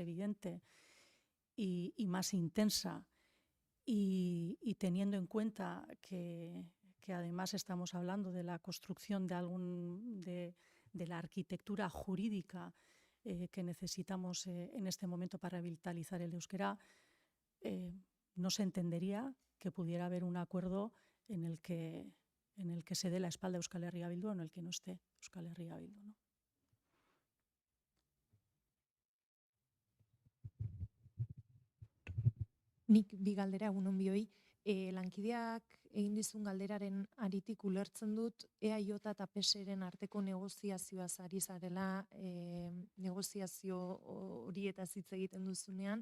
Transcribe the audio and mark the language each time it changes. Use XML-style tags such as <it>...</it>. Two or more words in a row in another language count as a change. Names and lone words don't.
<es>evidente y más intensa, y teniendo en cuenta que además estamos hablando de la construcción de la arquitectura jurídica que necesitamos en este momento para revitalizar el euskera, no se entendería que pudiera haber un acuerdo en el que se dé la espalda a Euskal Herria Bildu o en el que no esté Euskal Herria Bildu, ¿no?</es> <eu>Nik bi galdera egunon bioi. Lankideak egin dizun galderaren aritik ulertzen dut EAJ eta PSeren arteko negoziazioaz ari zarela, negoziazio horietaz hitz egiten duzunean.</eu>